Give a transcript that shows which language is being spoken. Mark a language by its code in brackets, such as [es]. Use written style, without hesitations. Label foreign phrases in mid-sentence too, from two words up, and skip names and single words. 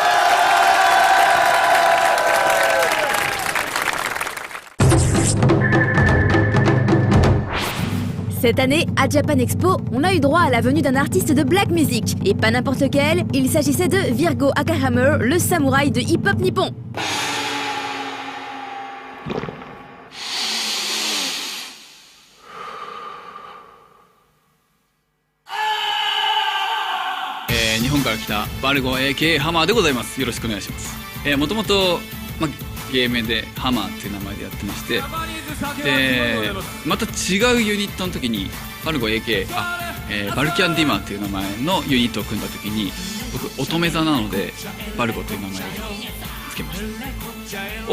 [fr] Cette année, à Japan Expo, on a eu droit à la venue d'un artiste de black music. Et pas n'importe lequel, il s'agissait de Virgo Akahammer, le samouraï de hip-hop nippon. [ja] Virgo AK ハマーでございます。よろしくお願いします。もともと芸名でハマーっていう名前でやってまして、また違うユニットの時にバルゴ AK バルキャンディマーっていう名前のユニットを組んだ時に僕乙女座なのでバルゴという名前をつけました。